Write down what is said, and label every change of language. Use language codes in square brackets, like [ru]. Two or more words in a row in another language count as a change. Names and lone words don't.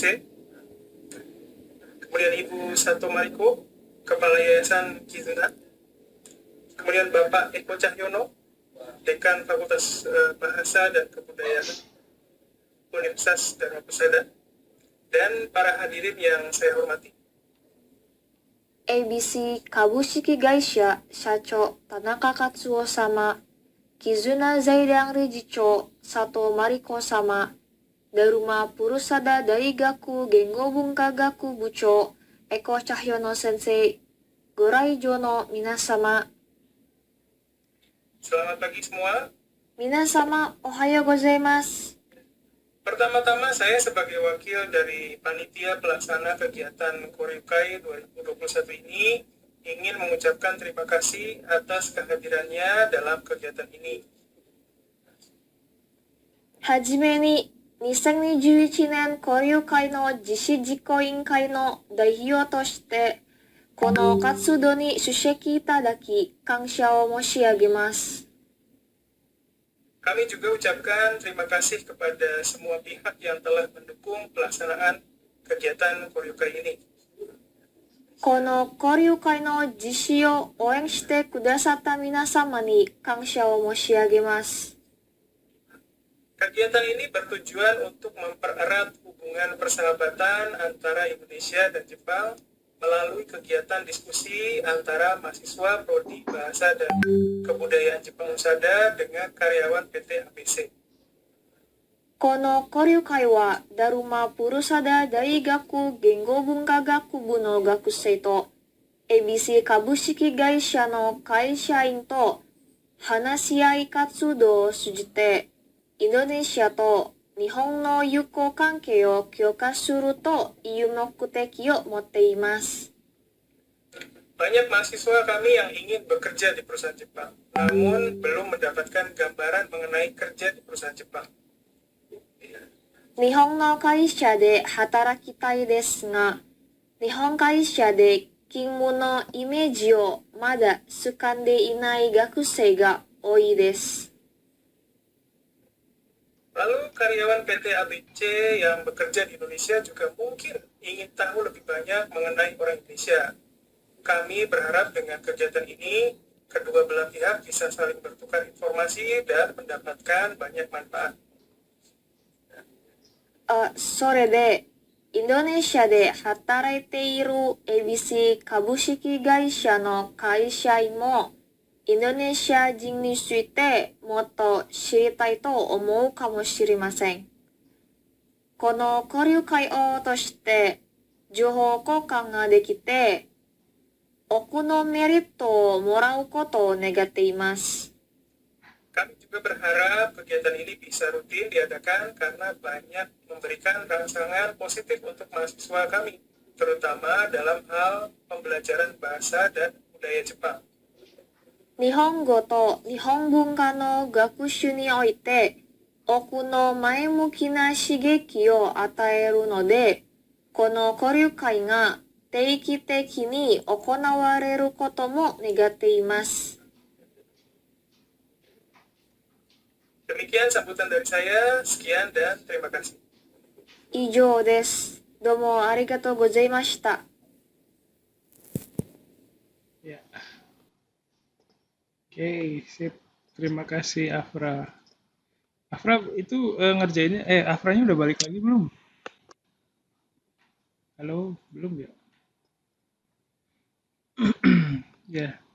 [id] Kemudian Ibu Sato Mariko, Kepala Yayasan Kizuna. Kemudian Bapak Eko Cahyono, Dekan Fakultas Bahasa dan Kebudayaan Universitas Dharma Pusada. Dan para hadirin yang saya hormati. [ja] ABC 株式会社社長田中克夫様、絆財団理事長佐藤真理子様、ダルマプルサダ大学言語文化学部長エコチャヒョノ先生、ご来場の皆様、 [id] Selamat pagi semua. [ja] 皆様おはようございます。 [id] Pertama-tama saya sebagai wakil dari Panitia Pelaksana Kegiatan Koryukai 2021 ini ingin mengucapkan terima kasih atas kehadirannya dalam kegiatan ini. [ja] はじめに、2021年交流会の実施実行委員会の代表として、この活動に出席いただき、感謝を申し上げます。 [id] Kami juga ucapkan terima kasih kepada semua pihak yang telah mendukung pelaksanaan kegiatan Koryukai ini. [ja] この交流会の実施を応援してくださった皆様に感謝を申し上げます。 [id] Kegiatan ini bertujuan untuk mempererat hubungan persahabatan antara Indonesia dan Jepang melalui kegiatan diskusi antara mahasiswa Prodi Bahasa dan Kebudayaan Jepang Usada dengan karyawan PT ABC. [ja] この交流会は、ダルマプルサダ大学言語文化学部の学生と、ABC 株式会社の会社員と、話し合い活動を通じて、インドネシアと日本の友好関係を強化するという目的を持っています。 [id] Banyak mahasiswa kami yang ingin bekerja di perusahaan Jepang, namun belum mendapatkan gambaran mengenai kerja di perusahaan Jepang. [ja] 日本の会社で働きたいですが、日本会社で勤務のイメージをまだつかんでいない学生が多いです。 [id] Lalu karyawan PT ABC yang bekerja di Indonesia juga mungkin ingin tahu lebih banyak mengenai orang Indonesia. Kami berharap dengan kegiatan ini, kedua belah pihak bisa saling bertukar informasi dan mendapatkan banyak manfaat. [ja] それで、インドネシアで働いている ABC 株式会社の会社員も、インドネシア人についてもっと知りたいと思うかもしれません。この交流会を通して情報交換ができて、多くのメリットをもらうことを願っています。 [id] Kami juga berharap kegiatan ini bisa rutin diadakan karena banyak memberikan rangsangan positif untuk mahasiswa kami, terutama dalam hal pembelajaran bahasa dan budaya Jepang. [ja] 日本語と日本文化の学習において、多くの前向きな刺激を与えるので、この交流会が定期的に行われることも願っています。 [id] Demikian sambutan dari saya, sekian dan terima kasih. [ja] 以上です。どうもありがとうございました。 [id] Ya. Oke, sip. Terima kasih Afra. Afra itu ngerjainnya, Afranya udah balik lagi belum? Halo, belum ya? Ya.